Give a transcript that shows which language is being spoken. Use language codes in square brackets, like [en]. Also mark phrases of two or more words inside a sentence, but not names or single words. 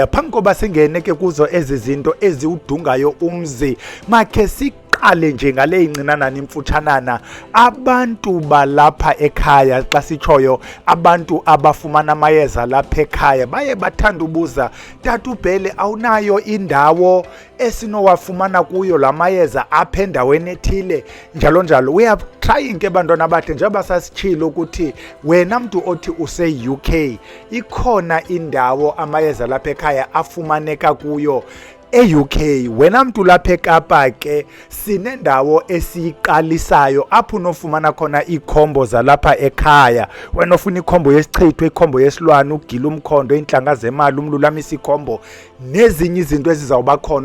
[xh] Phambi koba singene ke kuzo ezi zinto eziwudungayo umzi makhe qale nje ngale incinanana imfutshanana abantu balapha ekhaya. Xa sitshoyo abantu abafumana amayeza lapha ekhaya baye bathanda ubuza, tata uBhele awunayo indawo esinowafumana kuyo la mayeza apha endaweni ethile njalo njalo. [en] We are trying [xh] ke bantwana bathi njengoba sasitshilo ukuthi wena mntu othi use-UK ikhona indawo amayeza lapha ekhaya afumaneka kuyo e-UK. Wena mntu lapha eKapa ke sinendawo esiyiqalisayo apho unofumana khona iikhombo zalapha ekhaya. Wena ofuna ikhombo yesichithwe, ikhombo yesilwane, ugila umkhondo, iintlanga zemali, umlulamisa ikhombo nezinye izinto ezizawuba khona.